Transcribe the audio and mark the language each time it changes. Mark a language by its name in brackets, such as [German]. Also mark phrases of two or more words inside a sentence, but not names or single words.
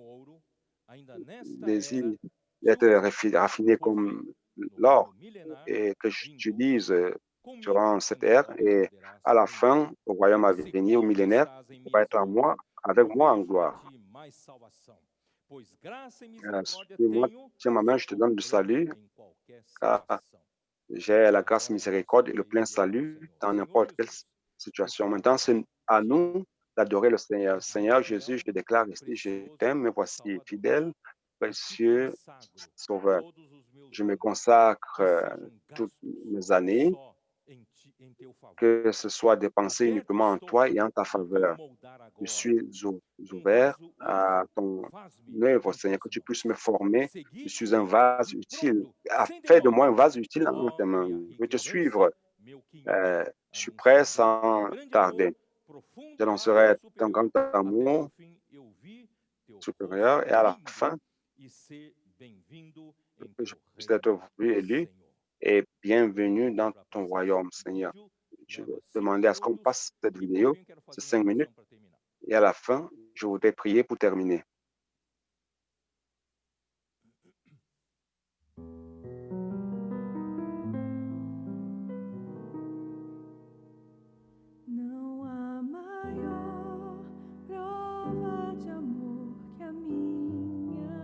[French] Désir d'être raffiné comme l'or et que je dise durant cette ère et à la fin, au royaume à venir, au millénaire, pour être avec moi en gloire. [Portuguese] pois graça e misericórdia [French] Suis-moi, [Portuguese] tenho [French] tiens ma main, je te donne le [Portuguese] sobrepleito [French] salut, [Portuguese] em qualquer [French] car [Portuguese] situação. [French] j'ai la grâce, [Portuguese] Agora, [French] miséricorde et le [Portuguese] louvem [French] plein [Portuguese] e adorem ao [French] salut [Portuguese] Senhor. [French] dans [Portuguese] Senhor [French] n'importe quelle [Portuguese] Jesus, [French] situation. [Portuguese] eu [French] Maintenant, [Portuguese] quero [French] c'est à [Portuguese] te [French] nous d'adorer le Seigneur. [Portuguese] declarar [French] Seigneur Jésus, [Portuguese] fiel, [French] je te déclare ici, je [Portuguese] precioso [French] t'aime, me voici [Portuguese] Salvador. [French] fidèle, [Portuguese] Eu te [French] précieux [Portuguese] consagro [French] Sauveur. [Portuguese] todos os meus [French] Je me [Portuguese] dias [French] consacre [Portuguese] que sejam [French] toutes [Portuguese] gastos [French] mes années, [Portuguese] só em teu favor. [French] que ce soit dépensé [Portuguese] Aberto [French] uniquement en [Portuguese] estou [French] toi et en ta [Portuguese] para me [French] faveur. [Portuguese] moldar [French] Je [Portuguese] agora. [French] suis [Portuguese] Um [French] ouvert [Portuguese] vaso [French] à [Portuguese] útil, [French] ton [Portuguese] faz-me [French] œuvre, [Portuguese] em [French] Seigneur, [Portuguese] tuas [French] que tu [Portuguese] mãos. [French] puisses me former. Je [Portuguese] Seguir-te [French] suis un vase [Portuguese] de [French] utile. [Portuguese] pronto, sem [French] Fais de moi [Portuguese] demora. [French] un vase utile en tes [Portuguese] Ó, [French] mains. [Portuguese] minha [French] Je [Portuguese] rica [French] vais te [Portuguese] herança, [French] suivre. [Portuguese] meu quinhão, [French] Je suis prêt [Portuguese] anunciarei [French] sans [Portuguese] grande [French] tarder. [Portuguese] amor, profundo e [French] J'annoncerai ton [Portuguese] superior. [French] grand [Portuguese] Até [French] amour [Portuguese] por fim eu vi teu [French] supérieur [Portuguese] rosto [French] et à la [Portuguese] lindo [French] fin, [Portuguese] e ser bem-vindo em [French] que je [Portuguese] teu [French] puisse être [Portuguese] reino, [French] vu, élu [Portuguese] Senhor. [French] et [Portuguese] Eu [French] bienvenue [Portuguese] convido [French] dans [Portuguese] para a [French] ton [Portuguese] próxima [French] royaume, [Portuguese] parte do [French] Seigneur. [Portuguese] vídeo. [French] Je [Portuguese] Leva [French] vais [Portuguese] 5 [French] demander à ce qu'on [Portuguese] minutos [French] passe cette [Portuguese] e por [French] vidéo, [Portuguese] fim quero [French] ces [Portuguese] fazer uma [French] 5 minutes, [Portuguese] oração para terminar. [French] et à la fin, je voudrais prier pour terminer. [Portuguese] Não há maior prova de amor que a minha.